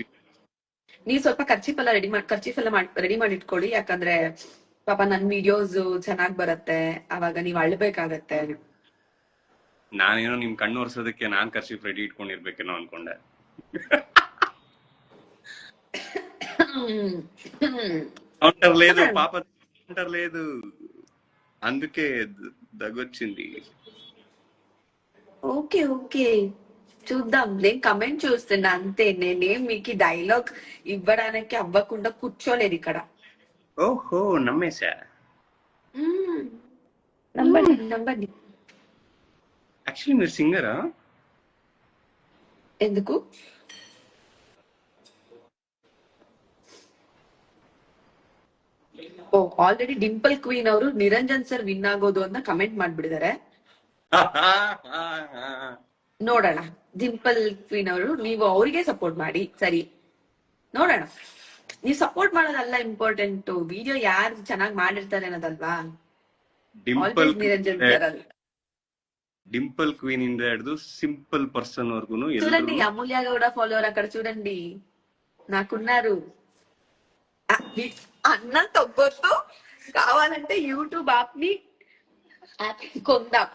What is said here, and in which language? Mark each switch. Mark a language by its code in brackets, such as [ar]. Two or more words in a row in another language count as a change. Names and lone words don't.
[kn] ನೀವ್ ಸ್ವಲ್ಪ ಖರ್ಚೀಫ್ ಎಲ್ಲ ರೆಡಿ ಮಾಡಿ ಇಟ್ಕೊಳ್ಳಿ, ಯಾಕಂದ್ರೆ ಪಾಪ ನನ್ ವಿಡಿಯೋಸ್ ಚೆನ್ನಾಗ್ ಬರುತ್ತೆ, ಅವಾಗ ನೀವ್ ಅಳ್ಬೇಕಾಗತ್ತೆ. ನಾನೇನೋ ನಿಮ್ ಕಣ್ಣು ಒರ್ಸೋದಕ್ಕೆ ನಾನ್ ಖರ್ಚೀಫ್ ರೆಡಿ ಇಟ್ಕೊಂಡಿರ್ಬೇಕೇನೋ ಅನ್ಕೊಂಡೆ. [te] కౌంటర్ లేదు పాప, కౌంటర్ లేదు, అందుకే దగ్గొచ్చింది. ఓకే ఓకే, చూద్దాం. నేను కమెంట్ చూస్తున్నా అంతే, నేనేం మీకు డైలాగ్ ఇవ్వడానికి అవ్వకుండా కూర్చోలేదు ఇక్కడ. ఓహో నమ్మేశా. [kn] ನಂಬಡಿ ನಂಬಡಿ. [te] యాక్చువల్లీ మీరు సింగరా? ఎందుకు? [kn] ಓ ಆಲ್ರೆಡಿ ಡಿಂಪಲ್ ಕ್ವೀನ್ ಅವರು ನಿರಂಜನ್ ಸರ್ ವಿನ್ ಆಗೋದು ಅಂತ ಕಮೆಂಟ್ ಮಾಡ್ಬಿಡಿದಾರೆ. ನೋಡೋಣ. ಡಿಂಪಲ್ ಕ್ವೀನ್ ಅವರು ನೀವು ಅವರಿಗೆ ಸಪೋರ್ಟ್ ಮಾಡಿ. ಸರಿ, ನೋಡೋಣ. ನೀವು ಸಪೋರ್ಟ್ ಮಾಡೋದಲ್ಲ ಇಂಪಾರ್ಟೆಂಟ್, ವಿಡಿಯೋ ಯಾರು ಚೆನ್ನಾಗಿ ಮಾಡಿರ್ತಾರೆ ಅನ್ನೋದಲ್ವಾ. ಡಿಂಪಲ್ ನಿರಂಜನ್ ಸರ್ ಅಲ್ಲ. [te] డింపుల్ క్వీన్ ఇంద ಹಿಡಿದು [en] simple person [te] వరకు చూడండి, అమూల్య గౌడ ఫాలోవర్ అక్కడ చూడండి నాకున్నారు. అన్నం తగ్గొద్దు, కావాలంటే యూట్యూబ్ యాప్ ని కొందాం.